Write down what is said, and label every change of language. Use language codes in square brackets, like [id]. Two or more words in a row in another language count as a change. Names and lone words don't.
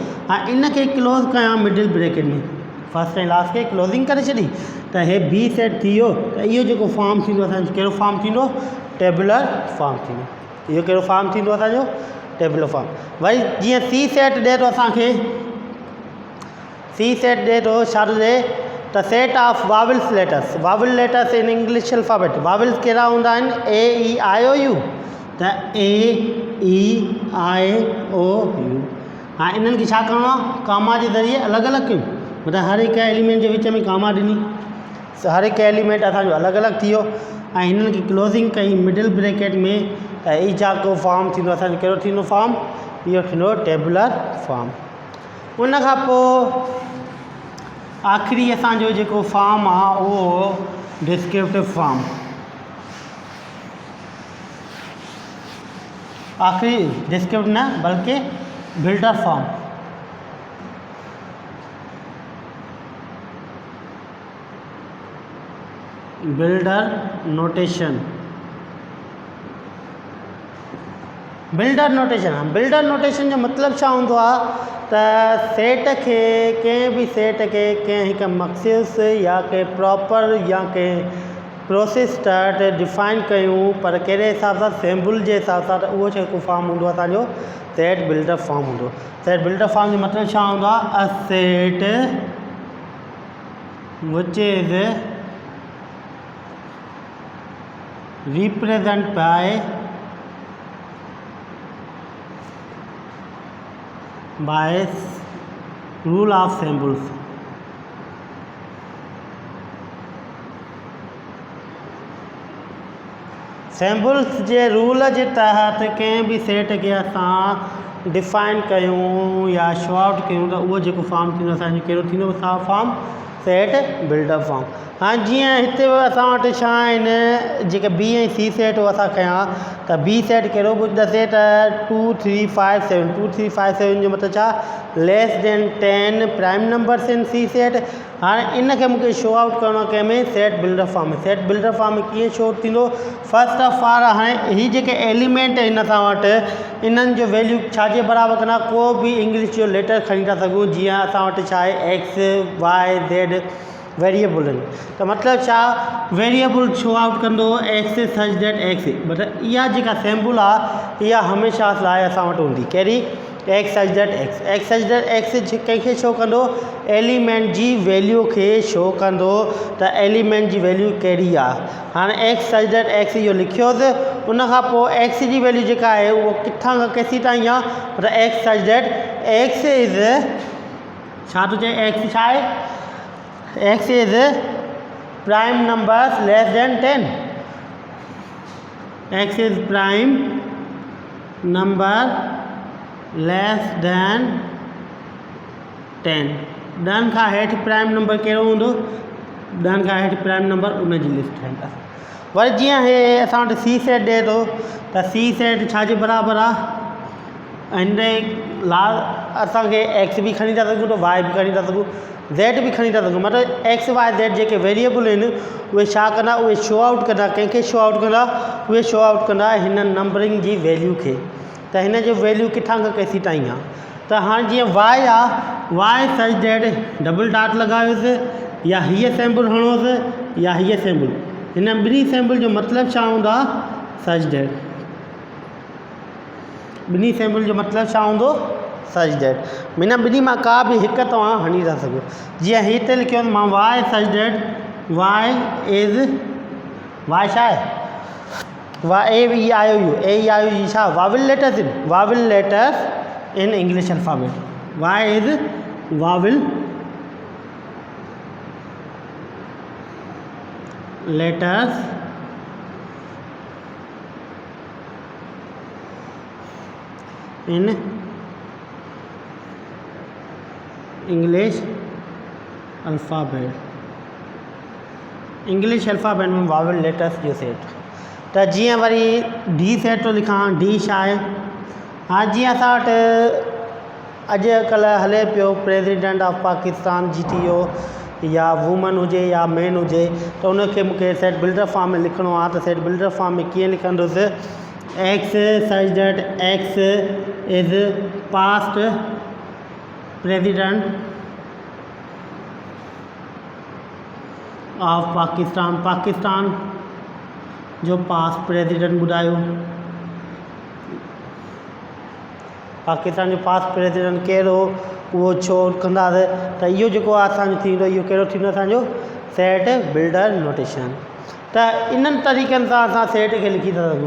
[sd] ऐं इन खे क्लोज़ कयां [en] middle bracket [sd] में, फर्स्ट ऐं लास्ट खे क्लोज़िंग करे छॾी त हे बी सेट थी वियो। त इहो जेको फॉर्म थींदो असांजो कहिड़ो फॉर्म थींदो? [en] tabular form [sd] थींदो। इहो कहिड़ो फॉर्म थींदो असांजो? [en] tabular form. [sd] वरी जीअं [en] C set [sd] ॾिए थो असांखे, [en] C set [sd] ॾिए थो छा थो ॾिए त [en] set of vowels letters, vowel letters in English alphabet. [sd] वावल्स कहिड़ा हूंदा आहिनि? [en] A E I O U. [sd] त [en] A E I O U. [sd] हाणे इन्हनि खे छा करिणो आहे? कामा जे ज़रिए अलॻि अलॻि कयूं। मतिलबु हर हिकु एलिमेंट जे विच में कामा ॾिनी, हर हिकु एलिमेंट असांजो अलॻि अलॻि थी वियो ऐं हिननि खे क्लोज़िंग कई मिडिल ब्रैकेट में। त ई जेको फॉर्म थींदो असांजो कहिड़ो थींदो फॉर्म? इहो थींदो [en] tabular form. [sd] उन खां पोइ आख़िरी असांजो जेको फॉर्म आहे उहो [en] descriptive form. [sd] आख़िरी डिस्क्रिप्टिव न बल्कि [en] builder form. builder notation. builder notation, builder notation [sd] जो मतिलबु छा हूंदो आहे त सेट खे, कंहिं बि सेट खे कंहिं हिकु मख़सूस या कंहिं प्रॉपर या कंहिं प्रोसेस तहत डिफाइन कयूं, पर कहिड़े हिसाब सां? सिंबल जे हिसाब सां। त उहो जेको फॉर्म हूंदो असांजो [en] set builder form [sd] हूंदो। [en] set builder form [sd] जो मतिलबु छा हूंदो आहे? [en] a set which is represent by rule of symbols। [sd] सिंबल्स जे रूल जे तहत कंहिं बि सेट खे असां डिफाइन कयूं या [en] show out [sd] कयूं त उहो जेको फॉर्म थींदो असांजो कहिड़ो थींदो? [en] form set builder form. [sd] हाणे जीअं हिते असां वटि छा आहिनि जेके बी ऐं [en] C set [sd] असां कयां त [en] B set [sd] कहिड़ो ॿुधायोसीं त 2 3 5 7। 2 3 5 7 जो मतिलबु छा? [en] less than 10 prime numbers in C set. [sd] हाणे इन खे मूंखे [en] show out [sd] करिणो आहे कंहिंमें? [en] set builder form [sd] में। [en] set builder form [sd] में कीअं शो थींदो? [en] first of all [sd] हाणे हीअ जेके एलिमेंट आहिनि असां वटि इन्हनि जो वैल्यू छाजे बराबरि कंदा? को बि इंग्लिश जो लेटर खणी था सघूं। जीअं असां वटि छा आहे [en] X Y Z variable [sd] आहिनि। त मतिलबु छा? [en] variable show out [sd] कंदो [en] X such that X. [sd] मतिलबु इहा जेका सिंबल आहे इहा हमेशह लाइ असां वटि हूंदी। कहिड़ी? [en] X such that X. X such that X [sd] कंहिंखे शो कंदो? एलिमेंट जी वैल्यू खे शो कंदो त एलिमेंट जी वैल्यू कहिड़ी आहे। हाणे [en] X such that X [sd] इहो लिखियोसि। उन खां पोइ एक्स जी वैल्यू जेका आहे उहो किथां खां केसीं ताईं आहे? मतिलबु [en] X such that X is [sd] छा थो चए? एक्स छा आहे? [en] X is prime numbers less than 10. X is prime number less than 10. [sd] 10 खां हेठि [en] prime number [sd] कहिड़ो हूंदो? 10 खां हेठि [en] prime number [sd] उन जी लिस्ट ठाहींदासीं। वरी जीअं हे असां वटि [en] C set [sd] ॾिए थो त [en] C set [sd] छाजे बराबरि आहे? हिन असांखे एक्स बि खणी था सघूं त वाई बि खणी था सघूं, ज़ेड बि खणी था सघूं। मतिलबु [en] X Y Z [sd] जेके वेरिएबल आहिनि उहे छा कंदा? उहे [en] show out [sd] कंदा। कंहिंखे [en] show out [sd] कंदा? उहे [en] show out [sd] कंदा हिन नंबरिंग जी वैल्यू खे। त हिन जो वैल्यू किथां खां केसीं ताईं आहे? त हाणे जीअं वाई आहे, [en] Y such that double dot [sd] लॻायोसि या हीअ सिंबल हणोसि या हीअ सिंबल, हिन ॿिनी सिंबल जो मतिलबु छा हूंदो आहे? [en] such that. [sd] ॿिनी सिंबल जो मतिलबु छा हूंदो? [en] such that. [sd] हिन ॿिनी मां का बि हिकु तव्हां हणी था सघो। जीअं हिते लिखियो मां [en] Y such that, Y is, [sd] वाई छा आहे? [en] Y E I O U, A E I O U [sd] छा? [en] vowel letters in, vowel letters in English alphabet. Y is vowel letters in English alphabet। English alphabet [sd] में [en] vowel letters [sd] जो सेट। त जीअं वरी [en] D set [sd] थो लिखां, डी छा आहे? हा जीअं असां वटि अॼुकल्ह हले पियो [en] President of Pakistan [sd] GTO, या वूमन हुजे या मैन हुजे, त उनखे मूंखे [en] set builder form [sd] में लिखिणो आहे। त [en] set builder form [sd] में कीअं लिखंदुसि? [en] X such that X is past President of Pakistan. [sd] पाकिस्तान जो [en] past President [sd] ॿुधायो। पाकिस्तान जो [en] past President [sd] कहिड़ो, उहो छो कंदासीं? त इहो जेको आहे असांजो थींदो, इहो कहिड़ो थींदो? असांजो [en] set builder notation. [sd] त इन्हनि तरीक़नि सां असां सेट खे लिखी था सघूं।